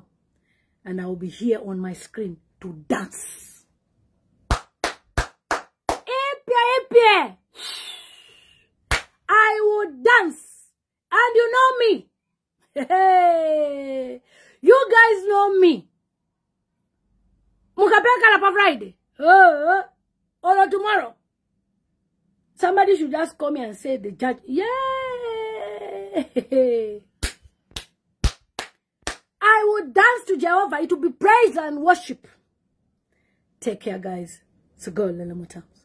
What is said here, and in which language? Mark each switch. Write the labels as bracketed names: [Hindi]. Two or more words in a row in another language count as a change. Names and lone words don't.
[English] And I will be here on my screen to dance. Epia. I will dance. And you know me. Hey. You guys know me. [Bemba] Mukapeka la pa Friday. [English] Or tomorrow. Somebody should just come here and say the judge. Yay! I will dance to Jehovah. It will be praise and worship. Take care, guys. It's a girl, Lelamuta.